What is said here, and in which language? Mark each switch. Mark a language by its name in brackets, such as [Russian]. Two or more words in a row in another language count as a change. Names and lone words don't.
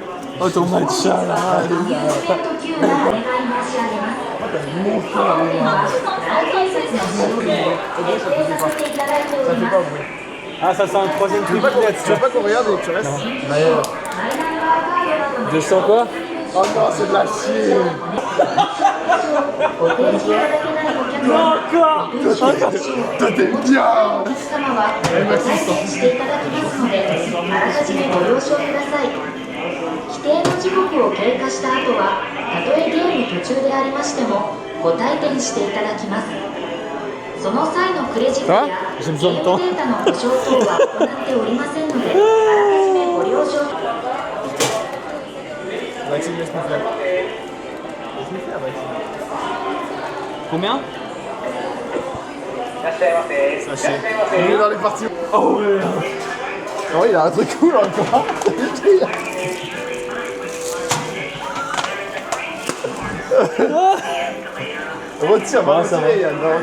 [French] Oh, ton matcha là. Ah, ça c'est un troisième Tu veux pas qu'on regarde et que tu restes? 200 quoi? Oh non, c'est de la chier. Encore. Toi, t'es bien. Allez, Maxime, sors. [Japanese] 規定の時刻を経過した後は、たとえゲーム途中でありましても、ご退店していただきます。その際のクレジットやゲームデータの保証等は行っておりませんので、あらかじめご了承。 [French] Maxime, laisse-moi faire. Laisse-moi faire, Maxime. Combien? Sachez. Il est dans les parties. Oh ouais. Oh, il a un truc cool encore. Retire, va retirer, Yann, va retirer.